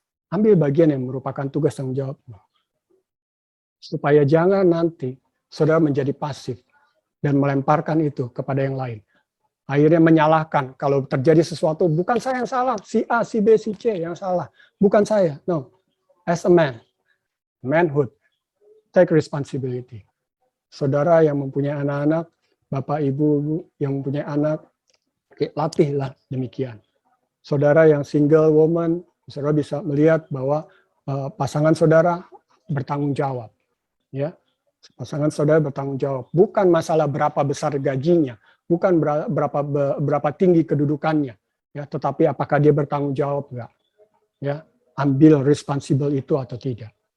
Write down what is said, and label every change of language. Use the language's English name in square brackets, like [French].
[Indonesian] Ambil bagian yang merupakan tugas tanggung jawabmu. Supaya jangan nanti saudara menjadi pasif dan melemparkan itu kepada yang lain. Akhirnya menyalahkan, kalau terjadi sesuatu, bukan saya yang salah, si A, si B, si C yang salah. Bukan saya, no. [English] As a man, manhood, take responsibility. [Indonesian] Saudara yang mempunyai anak-anak, bapak ibu yang mempunyai anak, latihlah demikian. Saudara yang single woman, saudara bisa melihat bahwa pasangan saudara bertanggung jawab. Ya, pasangan saudara bertanggung jawab. Bukan masalah berapa besar gajinya, bukan berapa tinggi kedudukannya, ya, tetapi apakah dia bertanggung jawab enggak, ya, ambil responsible itu atau tidak,